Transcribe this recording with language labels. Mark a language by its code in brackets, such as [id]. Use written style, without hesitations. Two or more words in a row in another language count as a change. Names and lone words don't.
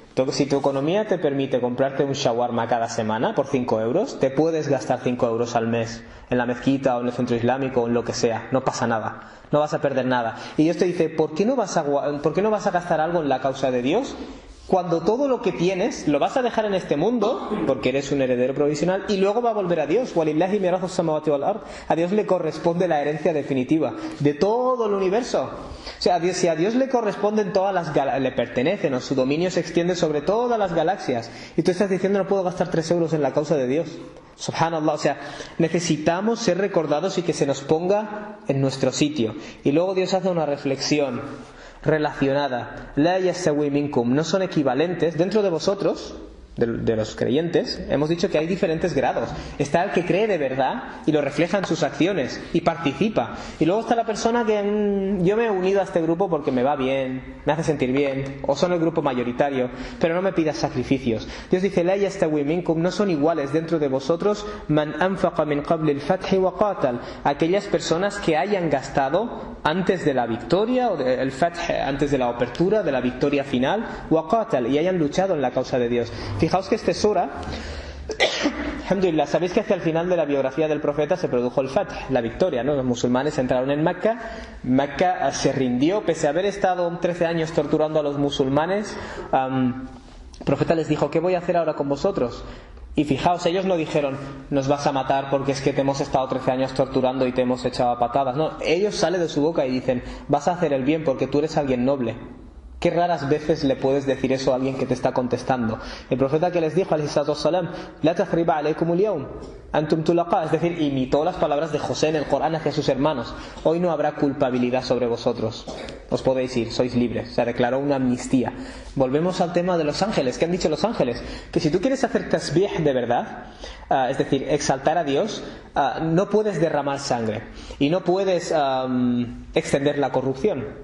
[es] Si tu economía te permite comprarte un shawarma cada semana por 5 euros, te puedes gastar 5 euros al mes en la mezquita o en el centro islámico o en lo que sea. No pasa nada, no vas a perder nada. Y Dios te dice, ¿por qué no vas a gastar algo en la causa de Dios? cuando todo lo que tienes lo vas a dejar en este mundo, porque eres un heredero provisional, y luego va a volver a Dios. [ar] وَلِلَّهِ مِيرَاثُ السَّمَاوَاتِ وَالْأَرْضِ. [es] A Dios le corresponde la herencia definitiva de todo el universo. O sea, si a Dios le corresponden todas las le pertenecen, o su dominio se extiende sobre todas las galaxias, y tú estás diciendo no puedo gastar 3 euros en la causa de Dios. Subhanallah, o sea, necesitamos ser recordados y que se nos ponga en nuestro sitio. Y luego Dios hace una reflexión relacionada. [ar] لا يستوي منكم, [es] no son equivalentes dentro de vosotros, de los creyentes. Hemos dicho que hay diferentes grados. Está el que cree de verdad y lo refleja en sus acciones y participa, y luego está la persona que yo me he unido a este grupo porque me va bien, me hace sentir bien, o son el grupo mayoritario, pero no me pidas sacrificios. Dios dice [ar] لا يستوي منكم, [es] no son iguales dentro de vosotros [ar] من أنفق من قبل الفتح وقاتل, [es] aquellas personas que hayan gastado antes de la victoria, o del fath, antes de la apertura de la victoria final, [ar] وقاتل, [es] y hayan luchado en la causa de Dios. Fijaos que este sura, alhamdulillah, sabéis que hacia el final de la biografía del profeta se produjo el Fath, la victoria, ¿no? Los musulmanes entraron en Mecca, Mecca se rindió, pese a haber estado 13 años torturando a los musulmanes. El profeta les dijo, ¿qué voy a hacer ahora con vosotros? Y fijaos, ellos no dijeron, nos vas a matar porque es que te hemos estado 13 años torturando y te hemos echado a patadas. No, ellos salen de su boca y dicen, vas a hacer el bien porque tú eres alguien noble. Qué raras veces le puedes decir eso a alguien que te está contestando. El profeta que les dijo, [ar] عليه الصلاة والسلام، لا تثريب عليكم اليوم أنتم الطلقاء, [es] es decir, imitó las palabras de José en el Corán hacia sus hermanos. Hoy no habrá culpabilidad sobre vosotros, os podéis ir, sois libres. Se declaró una amnistía. Volvemos al tema de los ángeles. ¿Qué han dicho los ángeles? Que si tú quieres hacer tasbih de verdad, es decir, exaltar a Dios, no puedes derramar sangre y no puedes extender la corrupción.